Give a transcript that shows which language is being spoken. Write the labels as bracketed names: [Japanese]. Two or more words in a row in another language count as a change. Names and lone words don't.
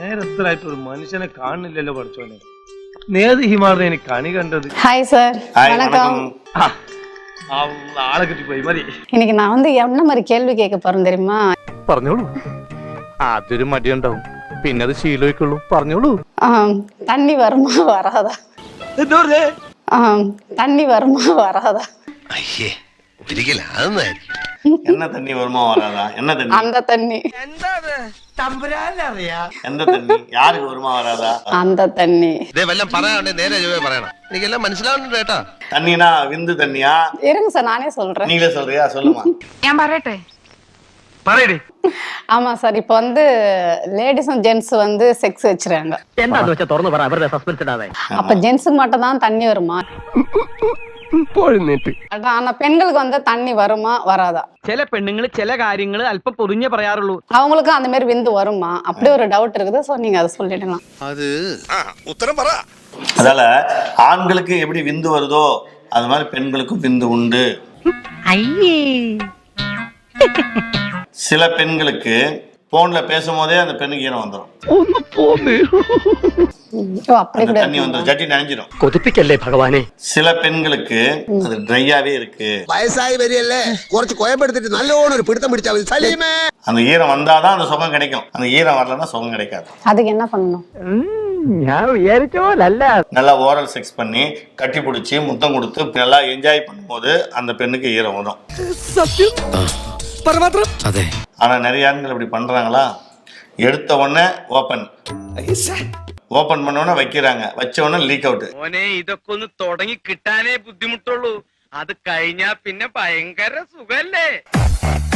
[Malayalam] അസ്വസ്ഥരായിട്ട് ഒരു മനുഷ്യനെ കാണുന്നില്ലല്ലോ പഠിച്ചോനെ. നേത് ഹിമാറിനെ എനിക്ക് കണി കണ്ടത്. [Tamil] ஹாய் சார், வணக்கம். [Malayalam] ആളെ കിട്ടിപ്പോയി മതി. [Tamil] இன்னைக்கு நான் வந்து என்ன மாதிரி கேள்வி கேட்க போறேன் தெரியுமா? [Malayalam] പറഞ്ഞോളൂ. ആദ്യൊരു മടിയുണ്ടാവും, പിന്നെ അത് ശീലമായിക്കുള്ളൂ. പറഞ്ഞോളൂ. [Tamil] தண்ணி வருமா வராதா? தண்ணி வருமா வராதா? [Malayalam] അയ്യേ ഒരിക്കലും അതൊന്നായിരിക്കും. [Tamil] என்ன தண்ணி வருமா வராதா? என்ன தண்ணி? அந்த தண்ணி. எந்த தண்ணி யாருக்கு வருமா வராதா? அந்த தண்ணி. [Malayalam] ഇതേ വല്ലതും പറയാനുണ്ടെ നേരെ പറയണം, എനിക്കെല്ലാം മനസ്സിലാവുന്നുണ്ട് കേട്ടാ. [Tamil] தண்ணினா விந்து தண்ணியா? இருங்க சார், நானே சொல்றேன். நீங்களே சொல்றியா? சொல்லுமா. [Malayalam] ഞാൻ പറയട്ടെ? പറയടി. [Tamil] ஆமா சார், இப்போ வந்து லேடிஸும் ஜென்ஸ் வந்து செக்ஸ் வச்சிருக்காங்க. [Malayalam] എന്താന്ന് വെച്ചാ തുറന്നു പറ, അവരുടെ സസ്പെൻസ് ഇടാതെ. [Tamil] அப்ப ஜென்ஸுக்கு மட்டும் தான் தண்ணி வருமா? ஆனா பெண்களுக்கு வந்து தண்ணி வருமா வராதா? [Malayalam] ചില പെണ്ണുങ്ങൾ ചില കാര്യങ്ങൾ അല്പം പൊതിഞ്ഞേ പറയാറുള്ളൂ. [Tamil] அவங்களுக்கும் அந்த மாதிரி விந்து வருமா? அப்படி ஒரு டவுட் இருக்குது. சோ நீங்க அதை சொல்லிடலாம். [Malayalam] അത് ഉത്തരം പറ. [Tamil] அதால ஆண்களுக்கு எப்படி விந்து வருதோ அது மாதிரி பெண்களுக்கும் விந்து உண்டு. சில பெண்களுக்கு போன்ல பேசும்போதே அந்த பெண்ணுக்கு ஈரம் வந்துடும். அப்படி கூட தண்ணி வந்துடும், ஜட்டி நனைஞ்சிடும். [Malayalam] കൊതിപ്പിക്കല്ലേ ഭഗവാനെ. [Tamil] சில பெண்களுக்கு அது ட்ரையாவே இருக்கு. [Malayalam] വയസ്സായി വരികയല്ലേ, കുറച്ച് കുഴപ്പെടുത്തിട്ട് നല്ലോണം ഒരു പിടുത്തം പിടിച്ചാൽ മതി സലീമേ. [Tamil] அந்த ஈரம் வந்தாதான் அந்த சுகம் கிடைக்கும். அந்த ஈரம் வரலன்னா சுகம் கிடைக்காது. அதுக்கு என்ன பண்ணணும்? [Malayalam] ഞാൻ വിചാരിച്ചോലല്ല. [Tamil] நல்லா [English] oral sex [Tamil] பண்ணி கட்டி பிடிச்சி முத்தம் கொடுத்து நல்லா என்ஜாய் பண்ணும்போது அந்த பெண்ணுக்கு ஈரம் வரும். [Malayalam] അതെ. [Tamil] ஆனா நிறைய ஆண்கள் இப்படி பண்றாங்களா? எடுத்த உடனே ஓபன் பண்ண உடனே வைக்கிறாங்க, வச்ச உடனே [English] leak out. [Malayalam] മോനെ ഇതൊക്കെ ഒന്ന് തുടങ്ങി കിട്ടാനേ ബുദ്ധിമുട്ടുള്ളൂ, അത് കഴിഞ്ഞാ പിന്നെ ഭയങ്കര സുഖല്ലേ.